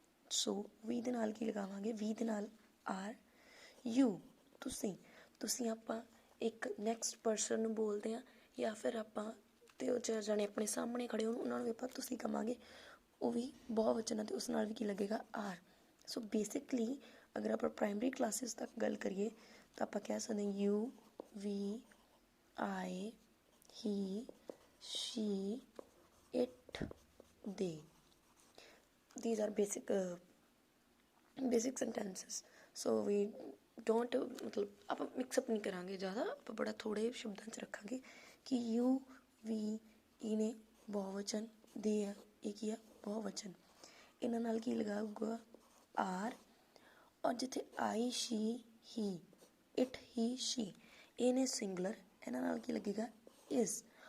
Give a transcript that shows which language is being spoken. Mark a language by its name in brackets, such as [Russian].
[Punjabi] ਸੋ ਵੀ ਦੇ ਨਾਲ ਕੀ ਲਗਾਵਾਂਗੇ, ਵੀ ਦੇ ਨਾਲ ਆਰ। ਯੂ ਤੁਸੀਂ ਆਪਾਂ ਇੱਕ ਨੈਕਸਟ ਪਰਸਨ ਨੂੰ ਬੋਲਦੇ ਹਾਂ, ਜਾਂ ਫਿਰ ਆਪਾਂ ਤੇ ਉਹ ਚਾਰ ਜਾਣੇ ਆਪਣੇ ਸਾਹਮਣੇ ਖੜੇ ਹੋਣ ਉਹਨਾਂ ਨੂੰ ਵੀ ਆਪਾਂ ਤੁਸੀਂ ਕਹਾਂਗੇ, ਉਹ ਵੀ ਬਹੁਤ ਵਚਨ ਹੈ ਅਤੇ ਉਸ ਨਾਲ ਵੀ ਕੀ ਲੱਗੇਗਾ, ਆਰ। ਸੋ ਬੇਸਿਕਲੀ ਅਗਰ ਆਪਾਂ ਪ੍ਰਾਇਮਰੀ ਕਲਾਸਿਸ ਤੱਕ ਗੱਲ ਕਰੀਏ ਤਾਂ ਆਪਾਂ ਕਹਿ ਸਕਦੇ ਹਾਂ you, we, I, he, Shri, it, ਦੇ। [English] these are basic sentences। so we don't [Punjabi] ਮਤਲਬ ਆਪਾਂ ਮਿਕਸਅਪ ਨਹੀਂ ਕਰਾਂਗੇ ਜ਼ਿਆਦਾ, ਆਪਾਂ ਬੜਾ ਥੋੜ੍ਹੇ ਸ਼ਬਦਾਂ 'ਚ ਰੱਖਾਂਗੇ ਕਿ ਯੂ, ਵੀ, ਇਹਨੇ ਬਹੁਵਚਨ, ਦੇ ਆ ਇਹ ਕੀ ਆ ਬਹੁਵਚਨ। ਇਹਨਾਂ ਨਾਲ ਕੀ ਲਗਾਊਗਾ, ਆਰ। ਔਰ ਜਿੱਥੇ ਆਈ, ਸ਼ੀ, ਹੀ, ਇਟ, ਹੀ, ਸ਼ੀ, ਇਹ ਨੇ ਸਿੰਗੂਲਰ, ਇਹਨਾਂ ਨਾਲ ਕੀ ਲੱਗੇਗਾ, ਇਜ਼।